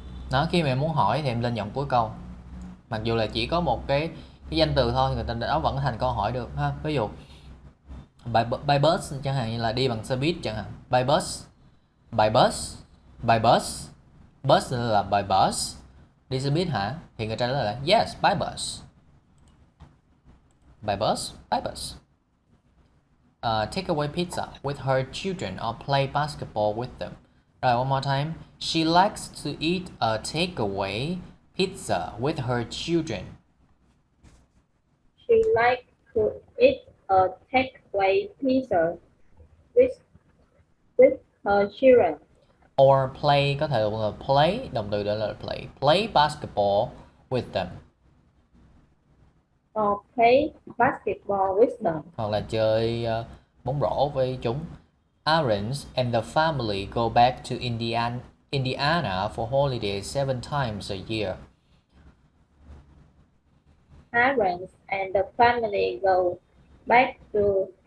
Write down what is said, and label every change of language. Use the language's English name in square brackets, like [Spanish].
[Vietnamese] Đó, khi mà em muốn hỏi thì em lên dòng cuối câu. Mặc dù là chỉ có một cái danh từ thôi, người ta đó vẫn thành câu hỏi được ha. Ví dụ [English] by bus [Vietnamese] chẳng hạn như là đi bằng xe buýt chẳng hạn. [English] By bus. By bus. By bus. Bus là by bus. [Vietnamese] Đi xe buýt hả? Thì người ta trả lời là [English] yes, by bus. By bus. By bus. Take away pizza with her children or play basketball with them. [Vietnamese] Rồi, [English] one more time. She likes to eat a takeaway pizza with her children. She likes to eat a takeaway pizza with her children. Or play, [Vietnamese] có thể là play, động từ đó là play. [English] Play basketball with them. Or play basketball with them. [Vietnamese] Hoặc là chơi bóng rổ với chúng. [English] Aaron and the family go back to Indiana for holidays 7 times a year. Aaron and the family go back to